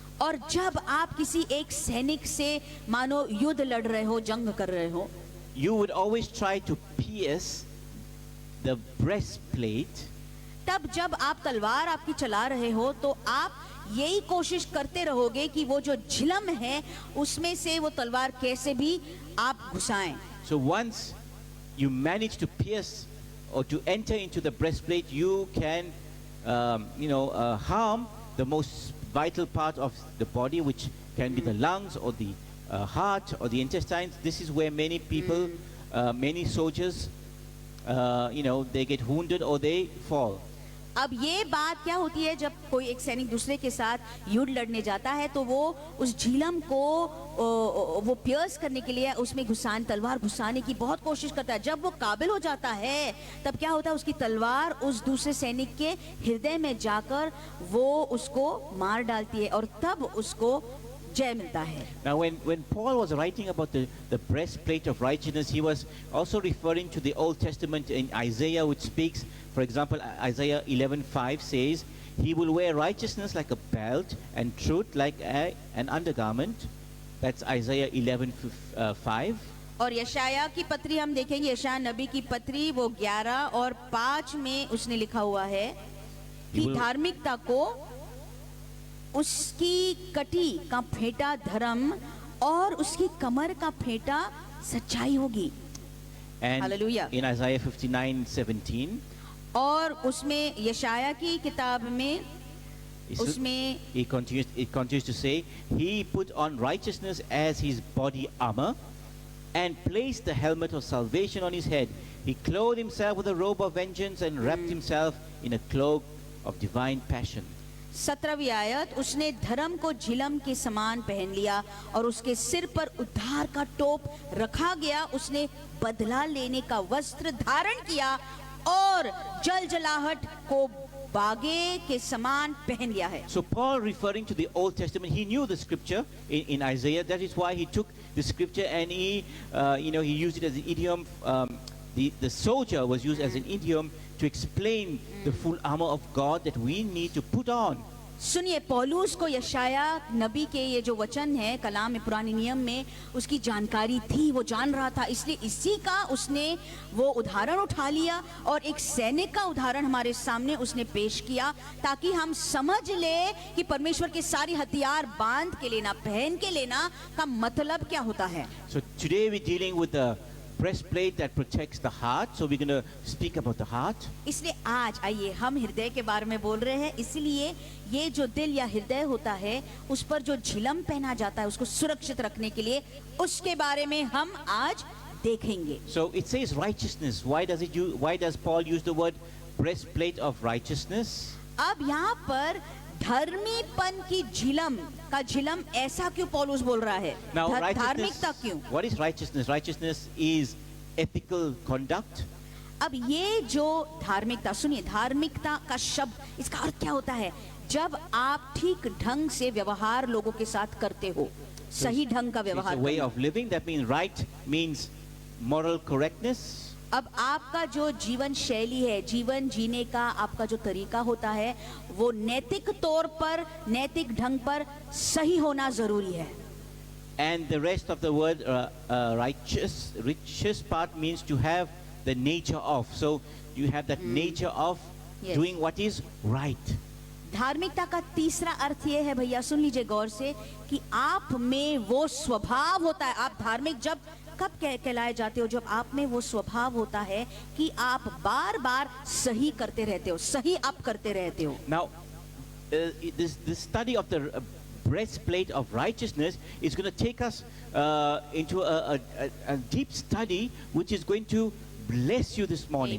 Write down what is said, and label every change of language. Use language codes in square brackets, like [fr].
[hi] और जब आप किसी एक सैनिक से मानो युद्ध लड़ रहे हो, जंग कर रहे हो, [en] you would always try to pierce the breastplate. [hi] तब जब आप तलवार आपकी चला रहे हो तो आप यही कोशिश करते रहोगे कि वो जो झिलम है उसमें से वो तलवार कैसे भी आप घुसाएं। [en] So once you manage to pierce or to enter into the breastplate, you can, harm the most vital part of the body, which can be the lungs or the heart or the intestines. This is where many people, many soldiers, they get wounded or they fall. [hi] अब ये बात क्या होती है, जब कोई एक सैनिक दूसरे के साथ युद्ध लड़ने जाता है तो वो उस झिलम को वो पियर्स करने के लिए उसमें तलवार घुसाने की बहुत कोशिश करता है। जब वो काबिल हो जाता है तब क्या होता है, उसकी तलवार उस दूसरे सैनिक के हृदय में जाकर वो उसको मार डालती है और तब उसको जय मिलता है। [en] Now when Paul was writing about the breastplate of righteousness, he was also referring to the Old Testament in Isaiah, which speaks, for example, Isaiah 11:5 says, he will wear righteousness like a belt and truth like an undergarment. That's Isaiah 11:5. [hi] और यशाया की पत्री हम देखेंगे, यशाया नबी की पत्री वो 11 और 5 में उसने लिखा हुआ है कि धार्मिकता को उसकी कटी का फेंटा धर्म और उसकी कमर का फेंटा सच्चाई होगी। [en] And Hallelujah. in Isaiah 59:17, [hi] और उसमें यशाया की किताब में उसमें [en] it continues to say, he put on righteousness as his body armor and placed the helmet of salvation on his head. He clothed himself with a robe of vengeance and wrapped himself in a cloak of divine passion. [hi] 17वीं आयत, उसने धर्म को झिलम के समान पहन लिया और उसके सिर पर उद्धार का टोप रखा गया। उसने बदला लेने का वस्त्र धारण किया और जलजलाहट को बागे के समान पहन लिया है। [en] So Paul, referring to the Old Testament, he knew the scripture in Isaiah. That is why he took the scripture and he used it as an idiom. The soldier was used as an idiom to explain the full armor of God that we need to put on. [hi] सुनिए, पौलुस को यशाया नबी के ये जो वचन है कलाम में पुराने नियम में उसकी जानकारी थी, वो जान रहा था, इसलिए इसी का उसने वो उदाहरण उठा लिया और एक सैनिक का उदाहरण हमारे सामने उसने पेश किया ताकि हम समझ ले कि परमेश्वर के सारी हथियार बांध के लेना, पहन के लेना का मतलब क्या होता है। [en] So today we're dealing with the breastplate that protects the heart. So we're going to speak about the heart. [hi] इसलिए आज आइए हम हृदय के बारे में बोल रहे हैं। इसलिए ये जो दिल या हृदय होता है उस पर जो झिलम पहना जाता है उसको सुरक्षित रखने के लिए उसके बारे में हम आज देखेंगे। [en] So it says righteousness. Why does Paul use the word breastplate of righteousness? [hi] अब यहाँ पर धर्मीपन की झिलम का झिलम ऐसा क्यों पौलुस बोल रहा है? [en] Now, [hi] धार्मिकता क्यों? [en] what is righteousness? Righteousness is ethical conduct. [hi] अब ये जो धार्मिकता, सुनिए, धार्मिकता का शब्द इसका अर्थ क्या होता है? जब आप ठीक ढंग से व्यवहार लोगों के साथ करते हो, सही ढंग का [en] It's a [hi] व्यवहार [en] way [hi] करना। [en] of living. That means right means moral correctness. अब आपका जो जीवन शैली है, जीवन जीने का आपका जो तरीका होता है वो नैतिक तौर पर, नैतिक ढंग पर सही होना जरूरी है। And the rest of the word righteous part means to have the nature of. So you have that nature of Yes. doing what is right. [hi] धार्मिकता का तीसरा अर्थ ये है, भैया सुन लीजिए गौर से, कि आप में वो स्वभाव होता है। आप धार्मिक जब कब कहलाए जाते हो? जब आप में वो स्वभाव होता है कि आप बार बार सही करते रहते हो, सही आप करते रहते हो। [en] Now, this study of the breastplate of righteousness is going to take us into a deep study which is going to bless you this morning.